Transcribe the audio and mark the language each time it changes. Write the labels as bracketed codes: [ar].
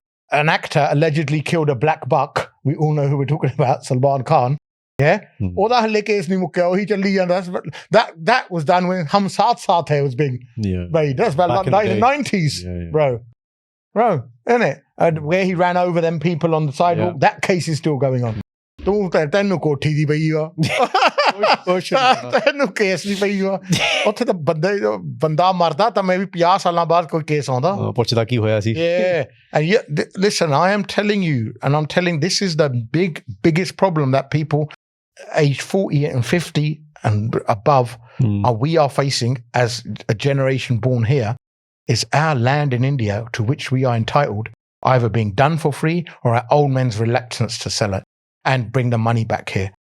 [en] an actor allegedly killed a black buck. We all know who we're talking about, Salman Khan. Yeah? That was done when Hum Saath Saath Hai was being made. That's about in the 90s, bro. Bro, isn't it? And where he ran over them people on the sidewalk, that case is still going on. [pa] ਤੈਨੂੰ ਕੋਠੀ ਦੀ ਪਈ ਆ ਤੈਨੂੰ case ਨਹੀਂ ਪਈ ਆ ਉੱਥੇ ਤਾਂ ਬੰਦਾ ਮਰਦਾ ਤਾਂ ਮੈਂ ਵੀ 50 ਸਾਲਾਂ ਬਾਅਦ ਕੋਈ ਕੇਸ ਆਉਂਦਾ ਪੁੱਛਦਾ ਕੀ ਹੋਇਆ ਸੀ [en] and listen, I am telling you, and I'm telling, this is the biggest problem that people aged 40 and 50 and above we are facing as a generation born here, is our land in India to which we are entitled either being done for free or our old men's reluctance to sell it and bring the money back here.